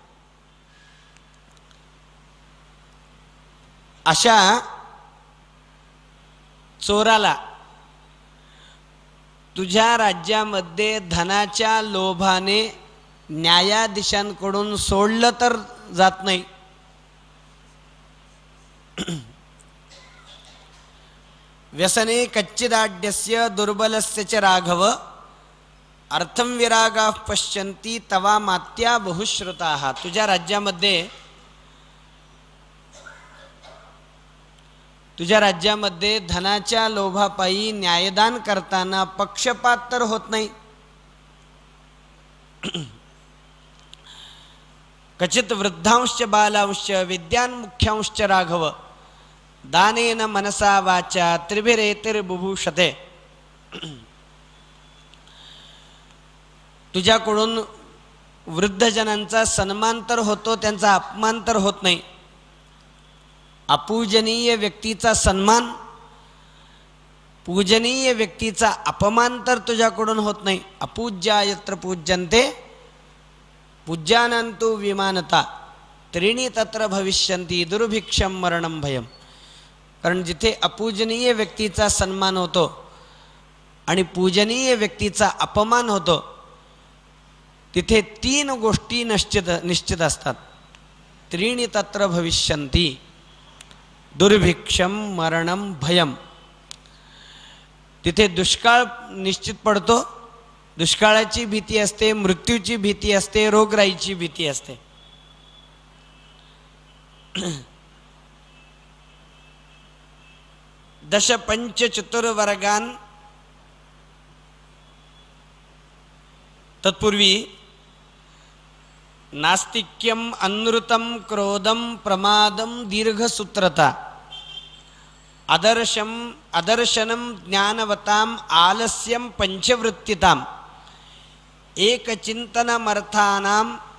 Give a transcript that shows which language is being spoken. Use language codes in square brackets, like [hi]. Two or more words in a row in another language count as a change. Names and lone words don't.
[mr] अशा चोराला तुझ्या राज्यामध्ये धनाच्या लोभाने न्यायाधीशांकडून सोडलं तर जात नाही. [sa] व्यसने कच्चिदाड्यस्य दुर्बलस्य च राघव अर्थम विरागाः पश्यन्ति तवा मात्या बहुश्रुताः. [mr] तुझ्या राज्यामध्ये धनाच्या लोभापायी न्यायदान करताना पक्षपात तर होत नाही. [sa] कचित वृद्धांश्च बालांश्च विद्यान्मुख्यांश्च राघव दानेन मनसा वाचा त्रिभिरेतिर्बुभूषते. [mr] तुझ्याकडून वृद्धजनांचा सन्मान तर होतो, त्यांचा अपमान तर होत नाही. अपूजनीय व्यक्तीचा सन्मान, पूजनीय व्यक्तीचा अपमान तर तुझ्याकडून होत नाही. [sa] अपूज्या यत्र पूज्यन्ते पूज्यानंतु विमानता त्रीणी तत्र भविष्यन्ति दुर्भिक्षम मरणम भयम. [mr] कारण जिथे अपूजनीय व्यक्तीचा सन्मान होतो आणि पूजनीय व्यक्तीचा अपमान होतो, तिथे 3 गोष्टी निश्चित असतात. [sa] त्रीणि तत्र भविष्यन्ति दुर्भिक्षम मरणम भयम. [mr] तिथे दुष्काळ निश्चित पडतो, दुष्काळाची भीती असते, मृत्यूची भीती असते, रोगराईची भीती असते. [sa] दश पंच चतुर्वर्गान. तत्पूर्वी नास्तिक्यम अनृतम क्रोधम प्रमादम दीर्घसूत्रता अदर्शनम ज्ञानवताम आलस्यम पंचवृत्तिताम एकचिंतनमर्थानाम